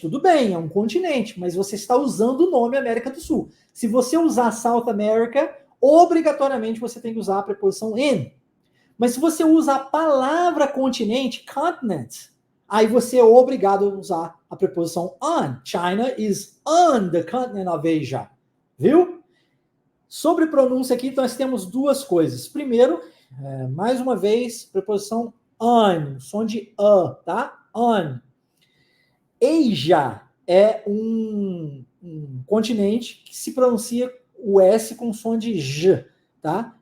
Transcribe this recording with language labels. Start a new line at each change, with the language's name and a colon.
Portuguese: Tudo bem, é um continente, mas você está usando o nome América do Sul. Se você usar South America, obrigatoriamente você tem que usar a preposição in. Mas se você usa a palavra continente, continent, aí você é obrigado a usar a preposição on.
English: China is on the continent of Asia.
Portuguese: Viu? Sobre pronúncia aqui, nós temos duas coisas. Primeiro, mais uma vez, preposição on, som de tá? On. Asia é um continente que se pronuncia o S com som de J, tá?